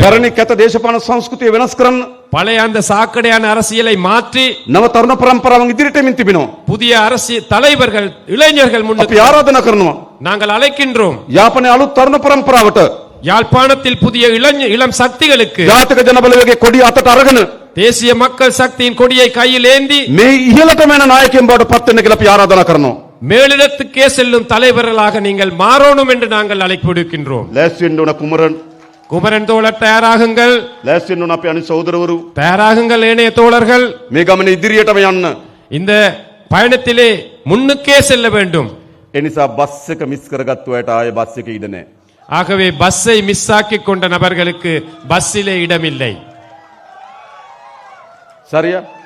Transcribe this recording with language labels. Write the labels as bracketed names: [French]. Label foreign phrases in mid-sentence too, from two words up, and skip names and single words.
[Sinhala] පැරණි කැත දේශපාලන සංස්කෘතිය වෙනස් කරන්න [Tamil] பழைய அந்த சாக்கடையான அரசியலை மாற்றி [Sinhala] නව තරුණ පරම්පරාවන් ඉදිරියට එමින් තිබෙනවා. [Tamil] புதிய அரசியல் தலைவர்கள் இளைஞர்கள் [Sinhala] අපි [Tamil] முன்னுக்கு [Sinhala] ආරාධනා කරනවා [Tamil] நாங்கள் அழைக்கின்றோம். [Sinhala] යාපනයේ අලුත් තරුණ පරම්පරාවට [Tamil] யாழ்ப்பாணத்தில் புதிய இளம் சக்திகளுக்கு [Sinhala] ජාතික ජනබලවේගයේ කොඩිය අතට අරගෙන [Tamil] தேசிய மக்கள் சக்தியின் கொடியை கையில் ஏந்தி [Sinhala] මේ ඉහළටම යන නායකයන් බවට පත් වෙන්න කියලා අපි ආරාධනා කරනවා. [Tamil] மேலிடத்துக்கே செல்லும் தலைவர்களாக நீங்கள் மாறணும் என்று நாங்கள் அழைப்பு விடுக்கின்றோம். [Sinhala] ලෑස්ති වෙන්න ඕන කුමරන්, [Tamil] குமரன் தோழர் தயாராகுங்கள், [Sinhala] ලෑස්ති වෙන්න ඕන අපේ අනිත් සහෝදරවරු. [Tamil] தயாராகுங்கள் ஏனைய தோழர்கள். [Sinhala] මේ ගමනේ ඉදිරියටම යන්න. [Tamil] இந்த பயணத்திலே முன்னுக்கே செல்ல வேண்டும். [Sinhala] ඒ නිසා බස් එක මිස් කරගත්තු අයට ආයේ බස් එකේ ඉඩ නැහැ. [Tamil] ஆகவே பஸ்ஸை மிஸ் ஆக்கி கொண்ட நபர்களுக்கு பஸ்ஸிலே இடமில்லை. சரியா?